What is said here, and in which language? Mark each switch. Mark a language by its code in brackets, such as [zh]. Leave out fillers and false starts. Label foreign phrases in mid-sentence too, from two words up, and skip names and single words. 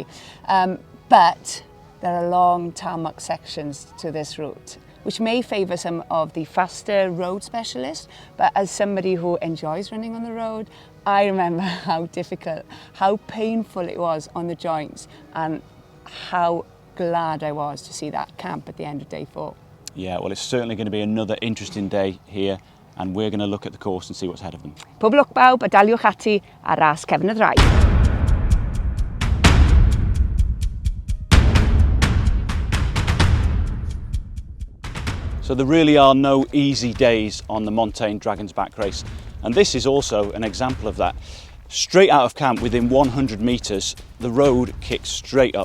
[en] But there are long tarmac sections to this route, which may favour some of the faster road specialists, but as somebody who enjoys running on the road, I remember how difficult, how painful it was on the joints, and how glad I was to see that camp at the end of day 4. Yeah, well, it's certainly going to be another interesting day here, and we're going to look at the course and see what's ahead of them. [cy] Pob lwc bawb, a daliwch ati a ras cefn y ddraig. [en] So there really are no easy days on the Montane Dragon's Back race, and this is also an example of that. Straight out of camp, within 100 metres, the road kicks straight up.